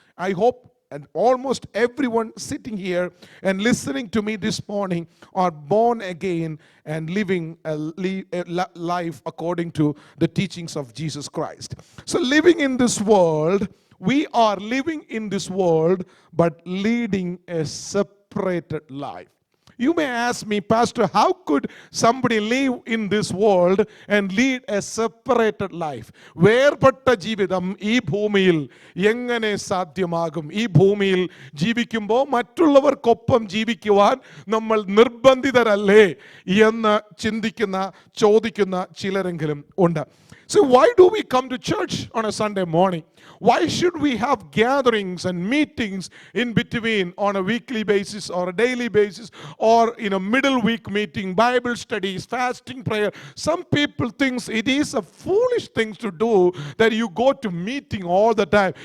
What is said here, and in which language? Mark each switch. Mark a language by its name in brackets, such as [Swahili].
[English] I hope and almost everyone sitting here and listening to me this morning are born again and living a life according to the teachings of Jesus Christ. So living in this world, we are living in this world, but leading a separated life. You may ask me, Pastor, how could somebody live in this world and lead a separated life? [Malayalam] വേർപെട്ട ജീവിതം ഈ ഭൂമിയിൽ എങ്ങനെ സാധ്യമാകും? ഈ ഭൂമിയിൽ ജീവിക്കുമ്പോൾ മറ്റുള്ളവർക്കൊപ്പം ജീവിക്കുവാൻ നമ്മൾ നിർബന്ധിതരല്ലേ എന്ന് ചോദിക്കുന്ന ചിലരെങ്കിലും ഉണ്ട്. [English] So why do we come to church on a Sunday morning? Why should we have gatherings and meetings in between on a weekly basis or a daily basis or in a middle week meeting, Bible studies, fasting, prayer? Some people think it is a foolish thing to do that you go to meeting all the time.